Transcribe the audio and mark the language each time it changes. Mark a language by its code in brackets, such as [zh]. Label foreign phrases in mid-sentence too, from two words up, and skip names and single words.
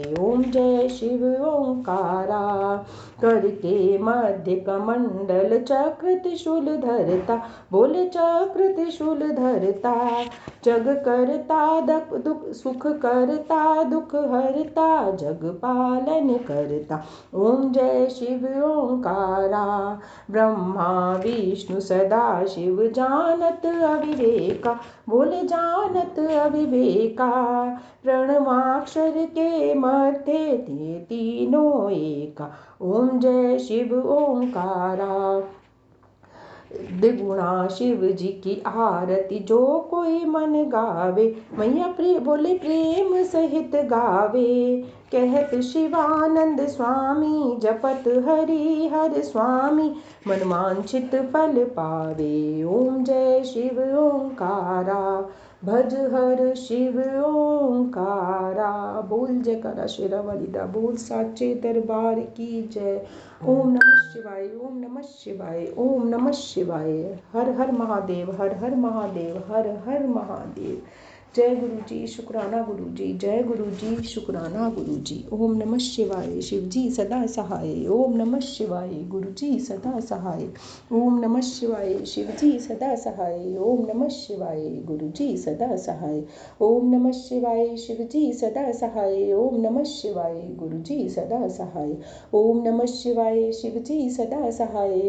[hi] ओम जय शिव ओंकारा। करके मध्य कमंडल चक्र त्रिशूल धरता भोले चक्र त्रिशूल धरता। जग करता दुख सुख करता दुख हरता जग पालन करता। ओम जय शिव ओंकारा। ब्रह्मा विष्णु सदा शिव जानत अविवेका भोले जानत अविवेका। प्रणवाक्षर के मध्य थे तीनों एका। ओम जय शिव ओंकारा। द्विगुणा शिव जी की आरती जो कोई मन गावे मैया बोले प्रेम सहित गावे। कहत शिवानंद स्वामी जपत हरि हर स्वामी मन वांछित फल पावे। ओम जय शिव ओंकारा। भज हर शिव ओंकारा। बोल जयकारा [pa] ਸ਼ੇਰਾਂਵਾਲੀ ਦਾ [hi] बोल साचे दरबार की जय। ओम नमः शिवाय ओम नमः शिवाय ओम नमः शिवाय। हर हर महादेव हर हर महादेव हर हर महादेव। जय गुरु जी शुक्राना गुरु जी जय गुरु जी शुक्राना गुरु जी। ओम नमः शिवाय शिव जी सदा सहाय। ओम नमः शिवाय गुरु जी सदा सहाय। ओम नमः शिवाय शिव जी सदा सहाय। ओम नमः शिवाय गुरु जी सदा सहाय। ओम नमः शिवाय शिव जी सदा सहाय। ओम नमः शिवाय गुरु जी सदा सहाय। ओम नमः शिवाय शिव जी सदा सहाय।